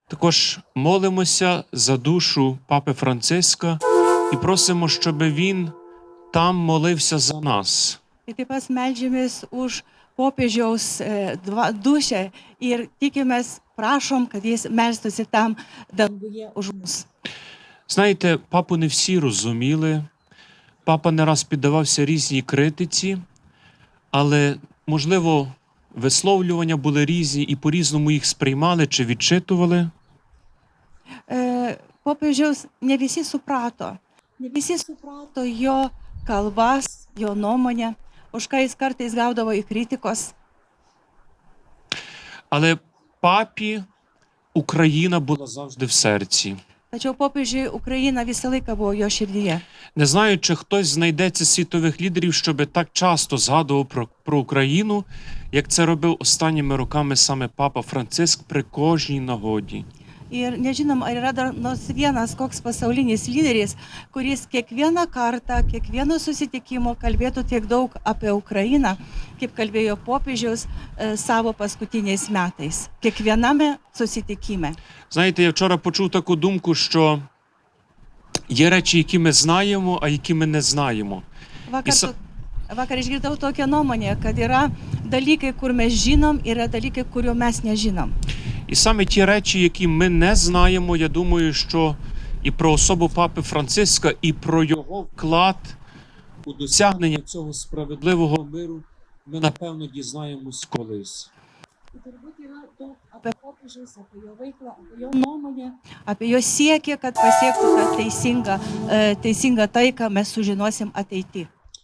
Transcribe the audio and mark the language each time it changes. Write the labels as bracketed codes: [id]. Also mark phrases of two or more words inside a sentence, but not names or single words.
[uk] Також молимося за душу Папи Франциска і просимо, щоб він там молився за нас. [lt] Ir taip pat meldžiamės už popiežiaus dūšią ir tikimės, prašom, kad jis melstųsi tam danguje už mus. [uk] Знаєте, папу не всі розуміли, папа не раз піддавався різній критиці, але, можливо, висловлювання були різні і по-різному їх сприймали чи відчитували. [lt] Popiežiaus ne visi suprato jo kalbas, jo nuomonę, už ką jis kartais gaudavo į kritikos. [uk] Але папі Україна була завжди в серці. [lt] Tačiau popiežiui Ukraina visą laiką buvo jo širdyje. [uk] Не знаю, чи хтось знайдеться з світових лідерів, щоб так часто згадував про Україну, як це робив останніми роками саме папа Франциск при кожній нагоді. [lt] Ir nežinom, ar yra dar nors vienas koks pasaulinis lyderis, kuris kiekvieną kartą, kiekvieno susitikimo kalbėtų tiek daug apie Ukrainą, kaip kalbėjo popiežiaus savo paskutiniais metais. Kiekviename susitikime. [uk] Знаєте, я вчора почув таку думку, що є речі, які ми знаємо, а які ми не знаємо. [lt] Vakar išgirdau tokią nuomonę, kad yra dalykai, kur mes žinom, yra dalykai, kurių mes nežinom. [uk] І саме ті речі, які ми не знаємо, я думаю, що і про особу Папи Франциска, і про його вклад у досягнення цього справедливого миру ми, напевно, дізнаємось колись. [lt] Turbūt yra daug apie popiežius, apie jo veiklą, apie jo nuomonę, apie jo siekį, kad pasiektų tą teisingą taiką, mes sužinosim ateity.